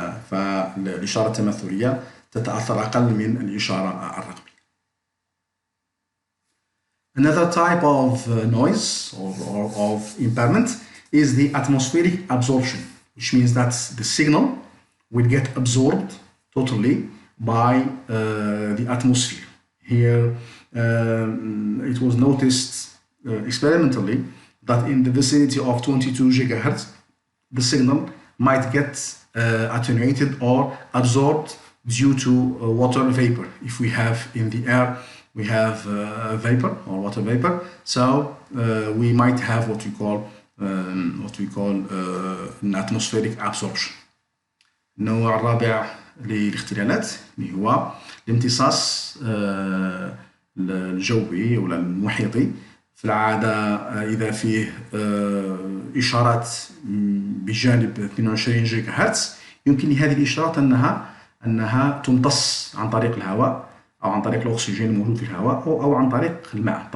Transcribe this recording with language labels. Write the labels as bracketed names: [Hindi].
[Arabic] فالإشارة التماثلية تتأثر أقل من الإشارة الرقمية. [English] Another type of noise or of impairment is the atmospheric absorption, which means that the signal will get absorbed totally by the atmosphere. Here it was noticed experimentally that in the vicinity of 22 gigahertz the signal might get attenuated or absorbed due to water vapor. If we have in the air we have vapor or water vapor, so we might have what we call an atmospheric absorption. [Arabic] النوع الرابع للاختلالات اللي هو الامتصاص الجوي ولا المحيطي. في العادة إذا فيه إشارات بجانب 22 جيجا هرتز يمكن لهذه الإشارات أنها تمتص عن طريق الهواء أو عن طريق الأكسجين الموجود في الهواء أو عن طريق الماء.